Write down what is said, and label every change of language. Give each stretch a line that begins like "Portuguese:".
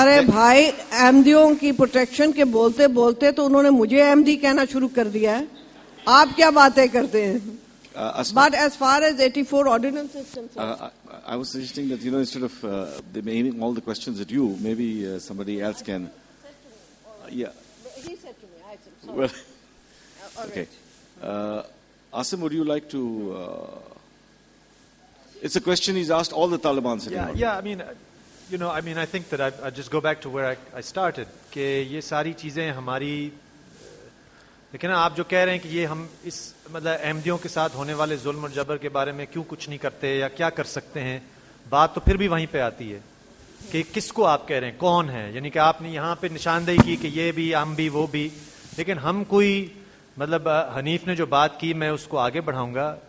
Urdu: ارے بھائی, احمدیوں کی پروٹیکشن کے بولتے بولتے تو انہوں نے مجھے احمدی کہنا شروع کر دیا ہے. آپ کیا باتیں کرتے ہیں؟
English: But as far as 84 ordinance is concerned, I was suggesting that, instead of them aiming all the questions at you, maybe somebody else can. Yeah. he said to me, I said, sorry. Well, okay. Aasim, would you like to? It's a question he's asked all the Taliban. Yeah. I think that I just go back to where I started.
Urdu: کہ یہ ساری چیزیں ہماری, لیکن آپ جو کہہ رہے ہیں کہ یہ ہم اس احمدیوں کے ساتھ ہونے والے ظلم اور جبر کے بارے میں کیوں کچھ نہیں کرتے یا کیا کر سکتے ہیں, بات تو پھر بھی وہیں پہ آتی ہے کہ کس کو آپ کہہ رہے ہیں, کون ہے. یعنی کہ آپ نے یہاں پہ نشاندہی کی کہ یہ بھی, ہم بھی, وہ بھی, لیکن ہم کوئی حنیف نے جو بات کی میں اس کو آگے بڑھاؤں گا.